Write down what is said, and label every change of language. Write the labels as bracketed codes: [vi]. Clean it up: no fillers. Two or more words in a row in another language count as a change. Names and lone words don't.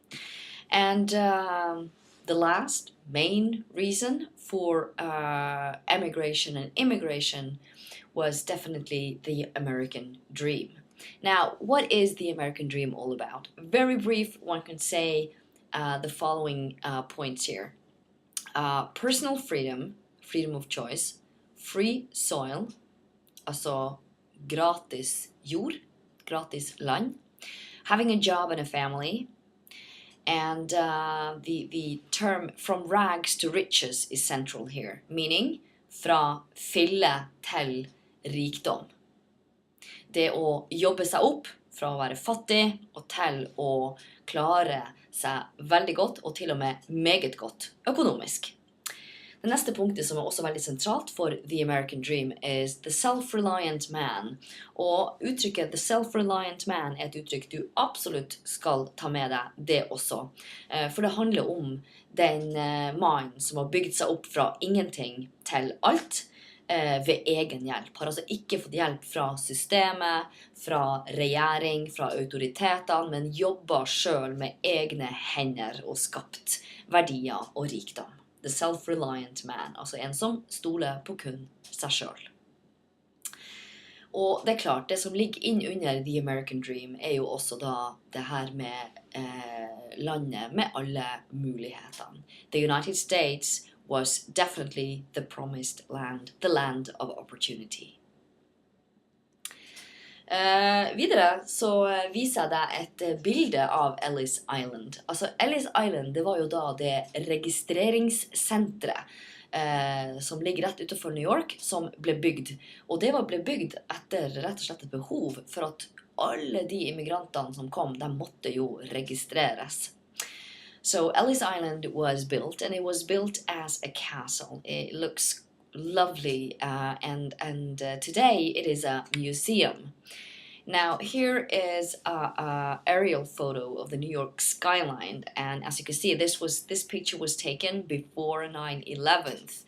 [en] And the last main reason for emigration and immigration was definitely the American dream. Now, what is the American dream all about? Very brief, one can say the following points here. Personal freedom, freedom of choice, free soil, [no] altså gratis jord, gratis land, [en] having a job and a family, and the term from rags to riches is central here, meaning [no] fra fille til rikdom. Det å jobbe seg opp fra å være fattig og til å klare seg veldig godt, og til og med meget godt økonomisk. Det neste punktet som er også veldig sentralt for [en] The American Dream is the self-reliant man. [no] Og uttrykket [en] the self-reliant man [no] er et uttrykk du absolutt skal ta med deg det også. For det handler om den mannen som har bygd seg opp fra ingenting til alt ved egen hjelp. Har altså ikke fått hjelp fra systemet, fra regjering, fra autoritetene, men jobber selv med egne hender og skapt verdier og rikdom. [en] The self-reliant man, [no] altså en som stoler på kun seg selv. Og det er klart, det som ligger inn under [en] The American Dream [no] er jo også da det her med landet med alle mulighetene. [en] The United States was definitely the promised land, the land of opportunity. [no] Videre så viser jeg deg et bilde av Ellis Island. Altså Ellis Island, det var jo da det registreringssentret som ligger rett utenfor New York, som ble bygd. Og det ble bygd etter rett og slett et behov for at alle de immigrantene som kom, de måtte jo registreres. [en] So Ellis Island was built, and it was built as a castle. It looks lovely, and today it is a museum. Now here is a aerial photo of the New York skyline, and as you can see, this picture was taken before 9/11.